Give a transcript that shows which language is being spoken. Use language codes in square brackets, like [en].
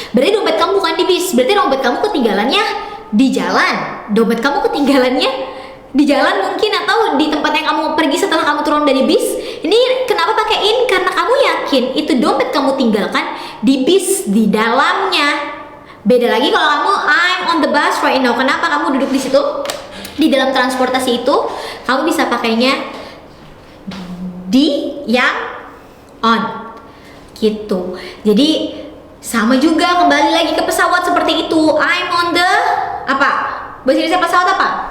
[id] Berarti dompet kamu bukan di bis. Berarti dompet kamu ketinggalannya di jalan. Dompet kamu ketinggalannya di jalan mungkin, atau di tempat yang kamu pergi setelah kamu turun dari bis. Ini kenapa pakaiin? Karena kamu yakin itu dompet kamu tinggalkan di bis di dalamnya. Beda lagi kalau kamu [en] I'm on the bus right now. [id] Kenapa kamu duduk di situ? Di dalam transportasi itu kamu bisa pakainya di yang on gitu. Jadi sama juga, kembali lagi ke pesawat seperti itu. I'm on the apa? Bahasa Indonesia pesawat apa?